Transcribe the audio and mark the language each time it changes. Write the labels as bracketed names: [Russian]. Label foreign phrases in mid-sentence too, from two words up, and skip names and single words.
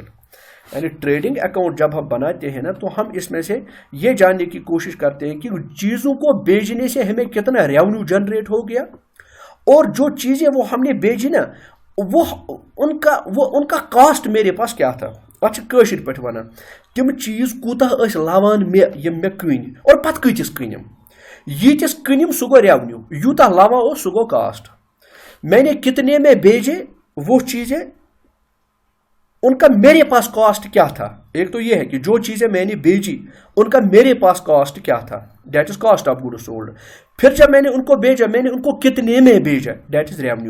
[Urdu] یعنی [English] trading account [Urdu] جب ہم بناتے ہیں نا، تو ہم اس میں سے یہ جاننے کی کوشش کرتے ہیں کہ چیزوں کو بیچنے سے ہمیں کتنا [English] revenue generate [Urdu] ہو گیا، اور جو چیزیں وہ ہم نے بیچی نا، وہ ان کا کاسٹ میرے پاس کیا تھا. [Kashmiri] اچھا کٲشِرِ پٲٹھۍ وَنان، تِم چیز کوتاہ لاوان مے کٔن تہٕ پَتہٕ کَتِس کٔنِم، یِتِس کٔنِم سو گو ریوینیو، یُوتاہ لاو ہو سو گو کاسٹ. [Urdu] میں نے کتنے میں بیچے وہ چیزیں، ان کا میرے پاس کاسٹ کیا تھا. ایک تو یہ ہے کہ جو چیزیں میں نے بیچی ان کا میرے پاس کاسٹ کیا تھا, [English] that is cost of goods sold. [Urdu] پھر جب میں نے ان کو بیچا، میں نے ان کو کتنے میں بیچا, [English] that is revenue.